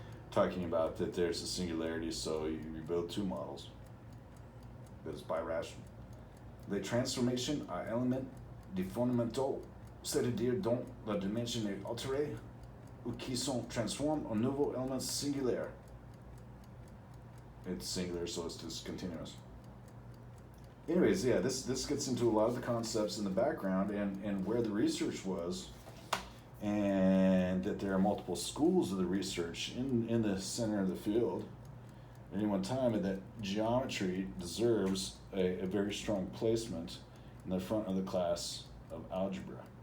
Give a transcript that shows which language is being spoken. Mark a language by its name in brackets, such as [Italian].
[English] Talking about that there's a singularity, so you build two models that is birational. [French] Les transformations à éléments des fondamentaux, c'est-à-dire dont la dimension est altérée, ou qui sont transformés en nouveaux éléments singulaires. [English] It's singular, so it's discontinuous. Anyways, yeah, this gets into a lot of the concepts in the background and where the research was, and that there are multiple schools of the research in the center of the field at any one time, and that geometry deserves a very strong placement in the front of the class of algebra.